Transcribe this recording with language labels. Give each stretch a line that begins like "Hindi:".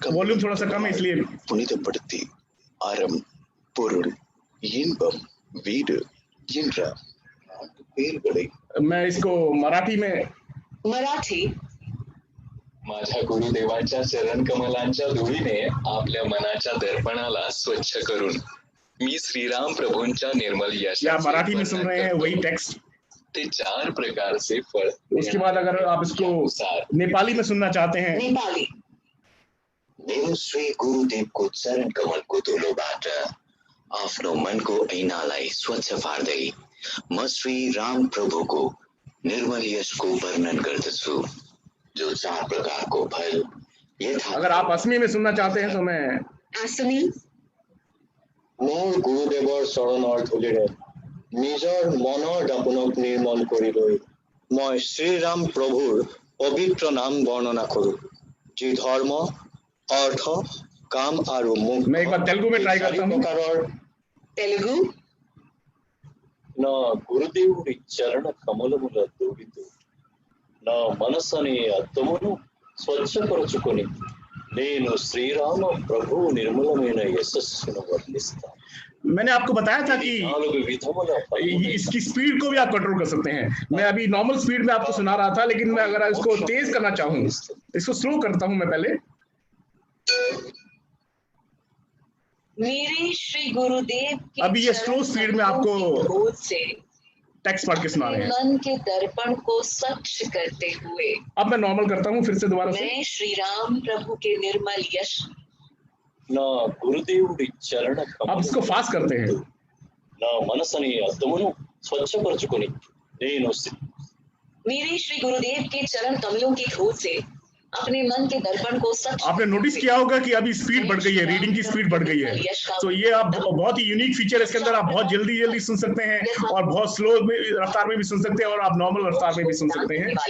Hindi: Volume थोड़ा सा कम है इसलिए।
Tamil: புனிதப்படுத்தி அறம் பொருள் இன்பம் வீடு என்ற 4 पेरகளை
Hindi: मैं इसको मराठी में, मराठी,
Marathi: माझ्या गुरुदेवांच्या चरण कमलांच्या धुळीने आपल्या मनाच्या दर्पणाला स्वच्छ करून मी श्रीराम प्रभूंच्या निर्मल
Hindi: या मराठी में सुन रहे हैं वही टेक्स्ट।
Marathi: ते 4 प्रकारचे फळ।
Hindi: उसके बाद अगर आप इसको नेपाली में सुनना चाहते हैं, नेपाली,
Nepali: मेरो श्री गुरुदेवको चरण कमलको धुलोबाट आफ्नो मनको ऐनालाई स्वच्छ पार्दै म श्री राम प्रभुको निर्मल यशको वर्णन गर्दछु, जो 4 प्रकारको फल यथा।
Hindi: अगर आप असमी में सुनना चाहते हैं तो मैं आसमी,
Assamese: মোৰ গুৰুদেৱৰ চৰণৰ ধূলিৰে নিজৰ মনৰ দাপোনক নিৰ্মল কৰি লৈ মই শ্ৰীৰাম প্ৰভুৰ পবিত্ৰ নাম বৰ্ণনা কৰো, যি ধৰ্ম, অৰ্থ, কাম আৰু মুক্তি।
Hindi: मैं एक बार तेलुगु में ट्राई करता हूँ। तेलुगु,
Telugu: నా గురుదేవుడి చరణ కమలముల దూడితో నా మనసనే అద్దమును స్వచ్ఛపరచుకొని నేను శ్రీరామ ప్రభు నిర్మలమైన యశస్సును వర్ణిస్తాను।
Hindi: मैंने आपको बताया था कि
Telugu: 4 విధముల
Hindi: इसकी स्पीड को भी आप कंट्रोल कर सकते हैं। मैं अभी नॉर्मल स्पीड में आपको सुना रहा था, लेकिन मैं अगर इसको तेज करना चाहूँ, इसको स्लो करता हूँ मैं पहले। मेरे श्री गुरुदेव के अभी ये स्लो स्पीड में आपको गोद से टेक्स्ट पढ़ के सुना रहे हैं। मन के दर्पण को स्वच्छ करते हुए अब मैं नॉर्मल करता हूँ फिर से दोबारा से। मैं श्री राम प्रभु के निर्मल यश
Telugu: నా గురుదేవుడి చరణ
Hindi: अब इसको फास्ट करते हैं।
Telugu: నా మనసని అద్దమును స్వచ్ఛపరచుకొని నేను
Hindi: मेरे श्री गुरुदेव के चरण कमलों की खोज से अपने मन के दर्पण को स्वच्छ। आपने नोटिस किया होगा कि अभी स्पीड बढ़ गई है, रीडिंग की स्पीड बढ़ गई है। तो ये आप बहुत ही यूनिक फीचर है इसके अंदर। आप बहुत जल्दी जल्दी सुन सकते हैं और बहुत स्लो रफ्तार में भी सुन सकते हैं और आप नॉर्मल रफ्तार में भी सुन सकते हैं।